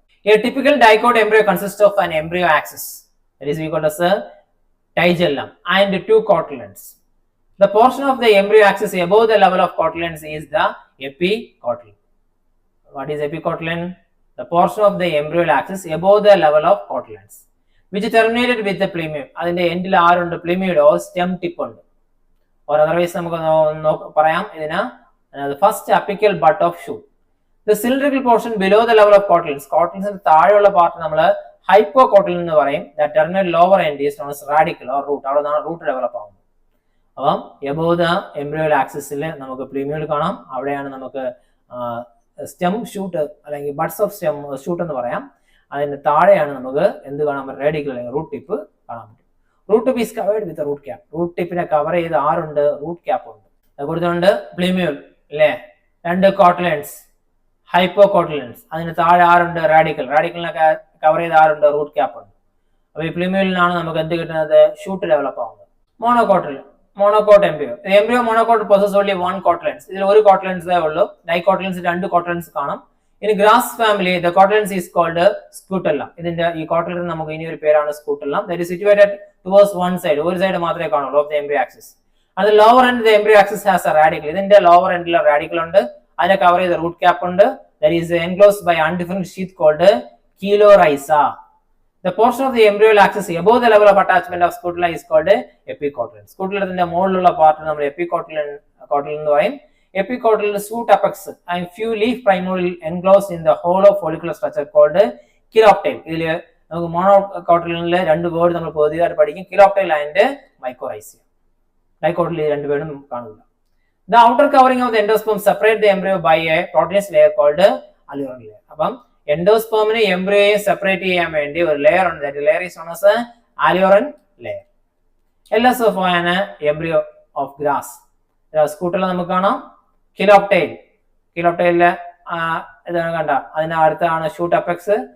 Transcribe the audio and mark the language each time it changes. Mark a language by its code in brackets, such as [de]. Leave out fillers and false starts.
[en] A typical dicot embryo consists of an embryo axis, that is we call as a tigellum, and two cotyledons. The portion of the embryo axis above the level of cotyledons is the epicotyl. What is epicotyl? The portion of the embryonal axis above the level of cotyledons, which terminated with the plumule. [ml] അതിന്റെ എൻഡിൽ ആരുണ്ട്? പ്ലിമ്യൂഡ് or stem tip ഉണ്ട്. [en] or otherwise നമുക്ക് പറയാം ഇതിന് first apical bud of shoot. The cylindrical portion below the level of cotyledons, [ml] cotyledons താഴെയുള്ള part നമ്മൾ ഹൈപ്പോകോട്ടിൽ എന്ന് പറയും. [en] That terminal lower end is known as radicle or root. [ml] അവിടെ നിന്നാണ് റൂട്ട് ഡെവലപ്പ് ആവുന്നത്. അപ്പം എബോവ് ദ എംബ്രിയോൽ ആക്സിസിൽ നമുക്ക് പ്ലിമ്യൂൾ കാണാം. അവിടെയാണ് നമുക്ക് സ്റ്റെം ഷൂട്ട് അല്ലെങ്കിൽ ബഡ്സ് ഓഫ് സ്റ്റെം ഷൂട്ട് എന്ന് പറയാം. അതിന്റെ താഴെയാണ് നമുക്ക് എന്ത് കാണാൻ പറ്റും? റേഡിക്കൽ അല്ലെങ്കിൽ റൂട്ട് ടിപ്പ് കാണാൻ പറ്റും. [en] Root tip is covered with root cap. [ml] Root ടിപ്പിനെ cover ചെയ്ത് ആറുണ്ട്? റൂട്ട് ക്യാപ്പ് ഉണ്ട്. കൊടുത്തുകൊണ്ട് പ്ലിമ്യൂൾ അല്ലേ, രണ്ട് കോട്ടിലൻസ് ഹൈപ്പോകോട്ടിലൻസ്, അതിന് താഴെ ആറുണ്ട്? റാഡിക്കൽ. റാഡിക്കലിനെ കവർ ചെയ്ത് ആറുണ്ട്? റൂട്ട് ക്യാപ്പ് ഉണ്ട്. അപ്പൊ ഈ പ്ലിമ്യൂളിനാണ് നമുക്ക് എന്ത് കിട്ടുന്നത്? ഷൂട്ട് ഡെവലപ്പ് ആവുന്നത്. മോണോകോട്ടിൽ monocot embryo. [en] Embryo monocot possess only one cotyledons. [ml] ഇതിൽ ഒരു കോട്ടിലൻസേ ഉള്ളൂ. ഡൈകോട്ടിലൻസ് രണ്ട് കോട്ടിലൻസ് കാണും. ഇനി grass family [en] The cotyledons is called scutellum. [ml] ഇതിന്റെ ഈ കോട്ടിലൻ നമുക്ക് ഇനി ഒരു പേരാണ് സ്കൂട്ടെല്ലം. [en] That is situated towards one side. [ml] ഒരു സൈഡ് മാത്രമേ കാണുള്ളൂ [en] Of the embryo axis. അത് lower end the embryo axis has a radicle. [ml] ഇതിന്റെ ലോവർ എൻഡിൽ റാഡിക്കൽ ഉണ്ട്. അതിനെ കവർ ചെയ്ത റൂട്ട് ക്യാപ്പ് ഉണ്ട്. [en] That is enclosed by undifferent sheath called coleorhiza. The portion of the embryonal axis above the level of attachment of scutula is called epicotyl. [ml] Scutulത്തിന്റെ മുകളിലുള്ള part നമ്മൾ എപ്പികോട്ടിൽ എന്ന് പറയും. [en] Epicotyl shoot apex and few leaf primordial enclosed in the hollow follicular structure called kiloptile. [ml] ഇതില് നമുക്ക് മോണോകോട്ടിലിലെ രണ്ട് word നമ്മൾ പൊതുവായിട്ട് പഠിക്കും, kiloptile and mycorrhizae. ഡൈകോട്ടിൽ രണ്ട് വേർഡും കാണില്ല. [en] The outer covering of the endosperm separate the embryo by a proteinous layer called alluring layer. [ml] അപ്പം എൻഡോസ്പേമിനെ എംബ്രിയോയെ separate ചെയ്യാൻ വേണ്ടി ഒരു ലെയർ ഉണ്ട്. [en] That layer is known as aleurone layer. LS of an embryo of grass. [ml] സ്കൂട്ടിൽ നമുക്ക് കാണാം കിലോപ്റ്റൈൽ. കിലോപ്റ്റൈലിലെ ഇതാണ് കണ്ട, അതിന്റെ അടുത്താണ് ഷൂട്ട് അപ്പെക്സ്.